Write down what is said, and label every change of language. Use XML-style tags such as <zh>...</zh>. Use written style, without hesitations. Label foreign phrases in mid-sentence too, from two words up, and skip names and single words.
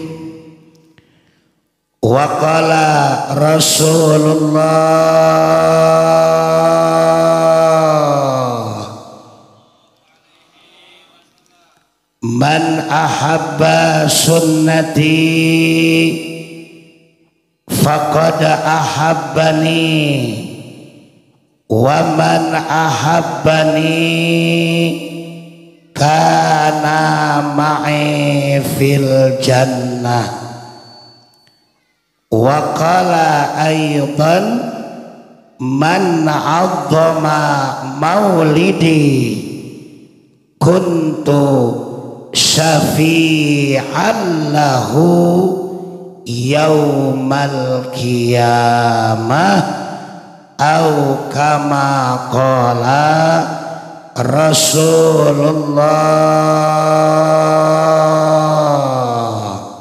<ar>وقال رسول الله من أحب سنتي فقد أحبني ومن أحبني كان معي في الجنة. وقال أيضا من عظم مولدي كنت شافعا له يوم القيامة أو كما قال رسول الله.</ar>